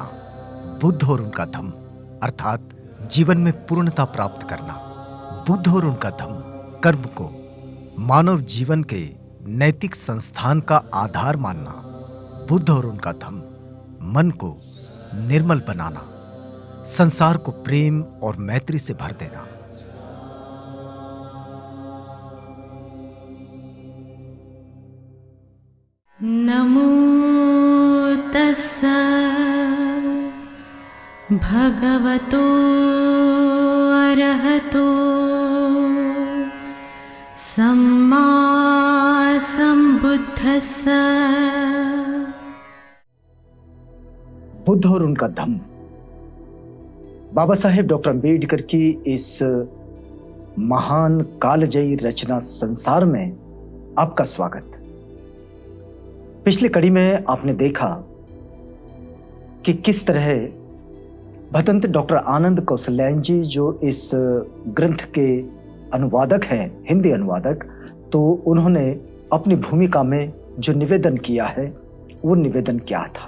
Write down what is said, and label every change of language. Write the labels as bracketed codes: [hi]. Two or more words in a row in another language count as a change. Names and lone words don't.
[hi] बुद्ध और उनका धम्म अर्थात जीवन में पूर्णता प्राप्त करना। बुद्ध और उनका धम्म कर्म को मानव जीवन के नैतिक संस्थान का आधार मानना। बुद्ध और उनका धम्म मन को निर्मल बनाना, संसार को प्रेम और मैत्री से भर देना। [pi] नमो तस्सै भगवतो अरहतो सम्मा सम्बुद्धस्स। [hi] बुद्ध और उनका धम्म। बाबा साहेब डॉक्टर अम्बेडकर की इस महान कालजयी रचना संसार में आपका स्वागत। पिछली कड़ी में आपने देखा कि किस तरह भदंत डॉक्टर आनंद कौशल्यायन जी, जो इस ग्रंथ के अनुवादक हैं, हिंदी अनुवादक, तो उन्होंने अपनी भूमिका में जो निवेदन किया है वो निवेदन क्या था।